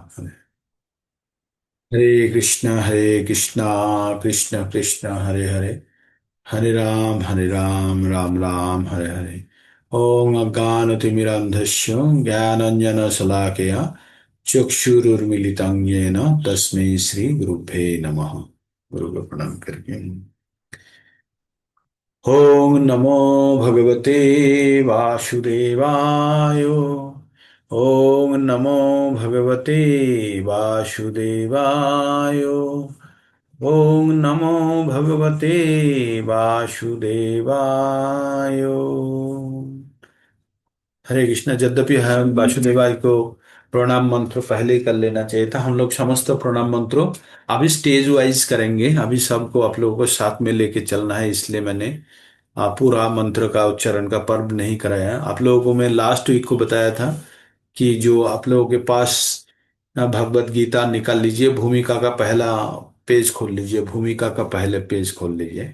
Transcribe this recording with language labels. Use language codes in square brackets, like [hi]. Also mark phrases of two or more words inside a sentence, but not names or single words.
[sa] हरे कृष्णा कृष्ण कृष्ण हरे हरे, हरे राम राम राम हरे हरे। ओम अज्ञानतिमिरान्धस्य ज्ञानाञ्जनशलाकया चक्षुरुन्मीलितं येन तस्मै श्री गुरुभ्ये नमः। [hi] गुरु को प्रणाम करके [sa] ओम नमो भगवते वासुदेवाय। ओम नमो भगवते वासुदेवाय। ओम नमो भगवते वासुदेवाय। हरे कृष्णा। [hi] यद्यपि हम वासुदेवाय को प्रणाम मंत्र पहले ही कर लेना चाहिए था, हम लोग समस्त प्रणाम मंत्रों अभी [en] stage wise [hi] करेंगे। अभी सबको आप लोगों को साथ में लेके चलना है, इसलिए मैंने पूरा मंत्र का उच्चारण का पर्व नहीं कराया। आप लोगों को मैं [en] last week [hi] को बताया था कि जो आप लोगों के पास भगवत गीता निकाल लीजिए, भूमिका का पहला पेज खोल लीजिए, भूमिका का पहले पेज खोल लीजिए।